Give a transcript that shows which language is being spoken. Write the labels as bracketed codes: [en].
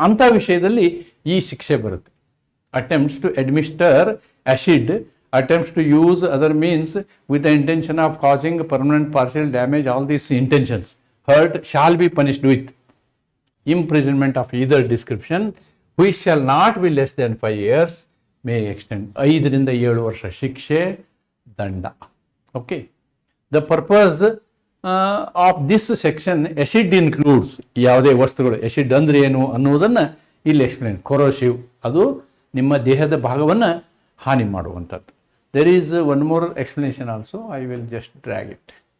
[kn] ಅಂಥ ವಿಷಯದಲ್ಲಿ ಈ ಶಿಕ್ಷೆ ಬರುತ್ತೆ. [en] Attempts to administer acid, attempts to use other means with the intention of causing permanent partial damage, all these intentions, hurt shall be punished with. imprisonment of either description which shall not be less than 5 years may extend. [kn] 5ರಿಂದ 7 ವರ್ಷ ಶಿಕ್ಷೆ, ದಂಡ. Okay, [en] the purpose of this section acid includes, [kn] ಯಾವುದೇ ವಸ್ತುಗಳು, acid ಅಂದ್ರೆ ಏನು ಅನ್ನುವುದನ್ನು ಇಲ್ಲಿ explain. Corrosive, ಅದು ನಿಮ್ಮ ದೇಹದ ಭಾಗವನ್ನು ಹಾನಿ ಮಾಡುವಂಥದ್ದು. [en] There is one more explanation also, I will just drag it.